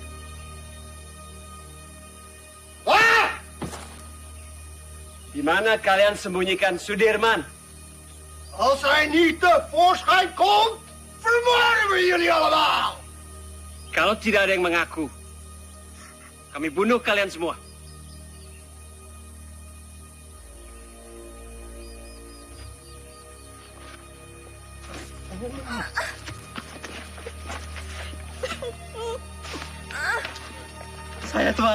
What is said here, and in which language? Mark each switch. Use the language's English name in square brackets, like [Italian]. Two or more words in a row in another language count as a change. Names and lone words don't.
[Indonesian] Wah! Di mana kalian sembunyikan Sudirman? [Dutch] Als hij niet tevoorschijn komt, vermoorden we jullie allemaal. [Indonesian] Kalau tidak ada yang mengaku, kami bunuh kalian semua. Saya, Tuan.